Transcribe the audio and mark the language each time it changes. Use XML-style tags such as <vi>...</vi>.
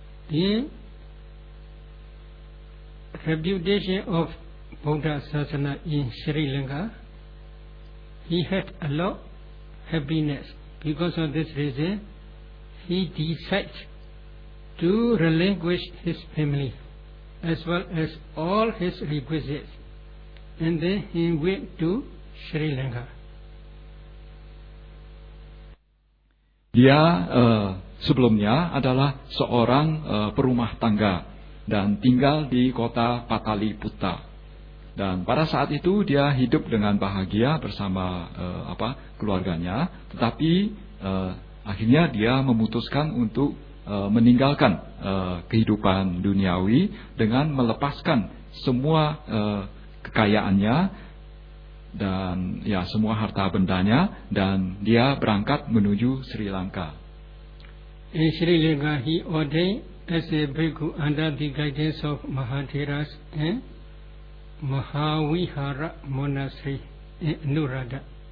<en>The reputation of Buddha Sasana in Sri Lanka, he had a lot of happiness. Because of this reason, he decided to relinquish his family as well as all his requisites, and then he went to Sri Lanka.</en> <id>Dia sebelumnya adalah seorang perumah tangga dan tinggal di kota Pataliputra. Dan pada saat itu dia hidup dengan bahagia bersama keluarganya. Tetapi akhirnya dia memutuskan untuk meninggalkan kehidupan duniawi dengan melepaskan semua kekayaannya dan ya semua harta bendanya, dan dia berangkat menuju Sri Lanka.</id> <en>In Sri Lanka, he ordained as a bhikkhu under the guidance of Mahatheras and Mahavihara Monastery in Anuradha.</en>